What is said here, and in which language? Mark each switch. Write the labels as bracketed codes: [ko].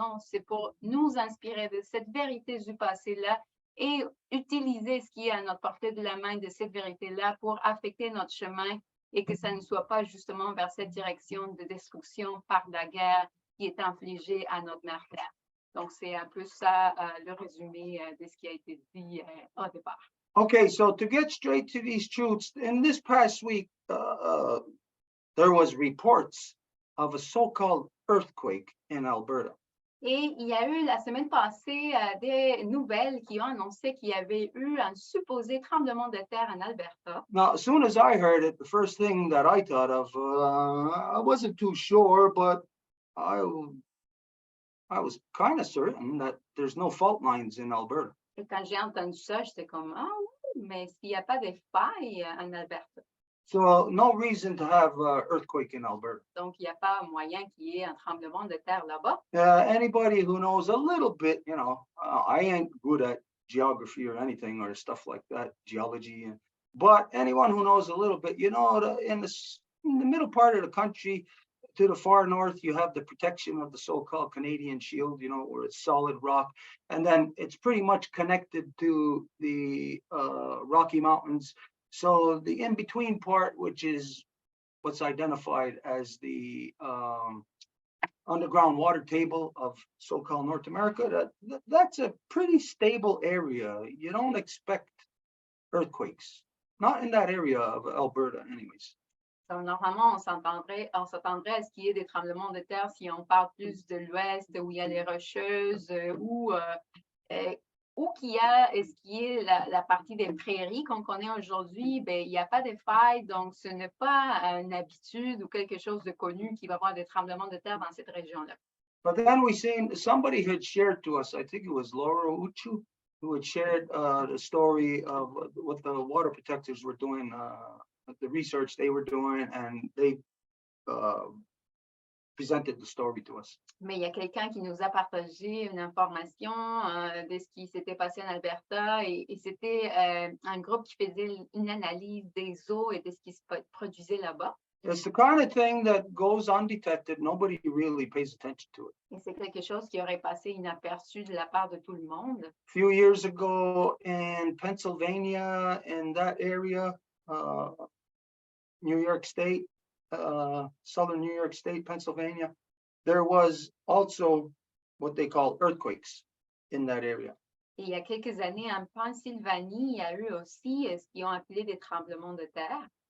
[fr] Non, c'est pour nous inspirer de cette vérité du passé-là et utiliser ce qui est à notre portée de la main de cette vérité-là pour affecter notre chemin et que ça ne soit pas justement vers cette direction de destruction par la guerre qui est infligée à notre mère Terre. Donc, c'est un peu ça le résumé de ce qui a été dit au départ. [en] Okay, so to get straight to these truths, in this past week, there was reports of a so-called earthquake in Alberta. [fr] Et il y a eu la semaine passée des nouvelles qui ont annoncé qu'il y avait eu un supposé tremblement de terre en Alberta. [en] Now, as soon as I heard it, the first thing that I thought of, I wasn't too sure, but I was kind of certain that there's no fault lines in Alberta. [fr] Et quand j'ai entendu ça, j'étais comme, ah oui, mais s'il n'y a pas de failles en Alberta. [en] So no reason to have an earthquake in Alberta. [fr] Donc, il n'y a pas moyen qu'il y ait un tremblement de terre là-bas. [en] Anybody who knows a little bit, I ain't good at geography or anything or stuff like that, geology. But anyone who knows a little bit, in the middle part of the country, to the far north, you have the protection of the so-called Canadian Shield, where it's solid rock. And then it's pretty much connected to the Rocky Mountains. So the in-between part, which is what's identified as the underground water table of so-called North America, that's a pretty stable area. You don't expect earthquakes, not in that area of Alberta anyways. [fr] Donc, normalement, on s'attendrait à ce qu'il y ait des tremblements de terre si on part plus de l'ouest, où il y a les rocheuses, ou qu'il y a ce qui est la partie des prairies qu'on connaît aujourd'hui, ben, il n'y a pas de failles, donc ce n'est pas une habitude ou quelque chose de connu qui va avoir des tremblements de terre dans cette région-là. [en] But then we seen somebody had shared to us, I think it was Laura Uchu, who had shared the story of what the water protectors were doing, the research they were doing, and they presented the story to us. [fr] Mais il y a quelqu'un qui nous a partagé une information de ce qui s'était passé en Alberta et c'était un groupe qui faisait une analyse des eaux et de ce qui se produisait là-bas. [en] It's the kind of thing that goes undetected. Nobody really pays attention to it. [fr] Et c'est quelque chose qui aurait passé inaperçu de la part de tout le monde. [en] A few years ago in Pennsylvania, in that area, New York State, southern New York State, Pennsylvania, there was also what they call earthquakes in that area. [fr] Et il y a quelques années, en Pennsylvanie, il y a eu aussi ce qu'ils ont appelé des tremblements de terre.